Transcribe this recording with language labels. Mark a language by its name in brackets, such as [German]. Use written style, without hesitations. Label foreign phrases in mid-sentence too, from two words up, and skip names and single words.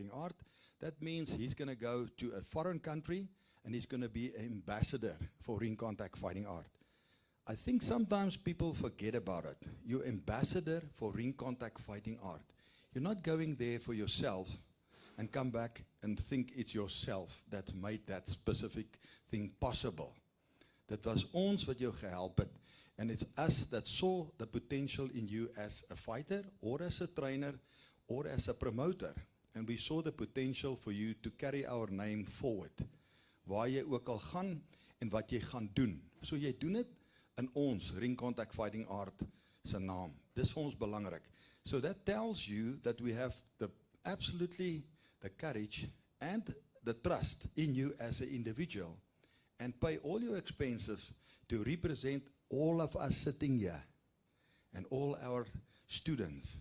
[English] That means he's going to go to a foreign country and he's going to be an ambassador for ring contact fighting art. I think sometimes people forget about it. You're ambassador for ring contact fighting art. You're not going there for yourself and come back and think it's yourself that made that specific thing possible. [Afrikaans] Dit was ons wat jou gehelp het, [English] and it's us that saw the potential in you as a fighter or as a trainer or as a promoter. And we saw the potential for you to carry our name forward. [Afrikaans] Waar jy ook al gaan en wat jy gaan doen. So jy doen dit in ons ring contact fighting art se naam. Dis vir ons belangrik. [English] So that tells you that we have absolutely the courage and the trust in you as an individual, and pay all your expenses to represent all of us sitting here and all our students.